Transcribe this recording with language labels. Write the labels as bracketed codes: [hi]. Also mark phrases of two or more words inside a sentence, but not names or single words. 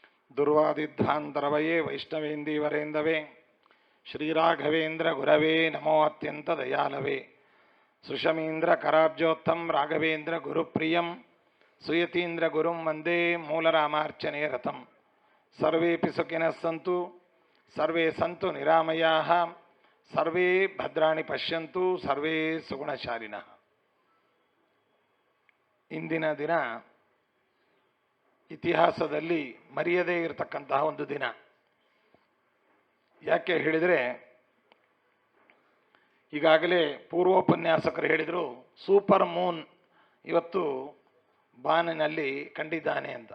[sa] ದುರ್ವಾದಿಧ್ವಾಂತರವಯೇ ವೈಷ್ಣವೇಂದೀವರೇಂದವೇ ಶ್ರೀರಾಘವೇಂದ್ರ ಗುರವೇ ನಮೋ ಅತ್ಯಂತ ದಯಾಲವೇ ಸುಷಮೀಂದ್ರ ಕರಾಬ್ಜೋತ್ತಂ ರಾಘವೇಂದ್ರ ಗುರುಪ್ರಿಯಂ ಸುಯತೀಂದ್ರ ಗುರುಂ ವಂದೇ ಮೂಲರಾಮಾರ್ಚನೆ ರಥಂ ಸರ್ವೇಪಿ ಸುಖಿನಃ ಸಂತು ಸರ್ವೇ ಸಂತು ನಿರಾಮಯಾಃ ಸರ್ವೇ ಭದ್ರಾಣಿ ಪಶ್ಯಂತು ಸರ್ವೇ ಸುಗುಣಶಾಲಿನಃ. [kn] ಇಂದಿನ ದಿನ ಇತಿಹಾಸದಲ್ಲಿ ಮರೆಯದೇ ಇರತಕ್ಕಂತಹ ಒಂದು ದಿನ. ಯಾಕೆ ಹೇಳಿದರೆ, ಈಗಾಗಲೇ ಪೂರ್ವೋಪನ್ಯಾಸಕರು ಹೇಳಿದರು [en] super moon [kn] ಇವತ್ತು ಬಾನಿನಲ್ಲಿ ಕಂಡಿದ್ದಾನೆ ಅಂತ.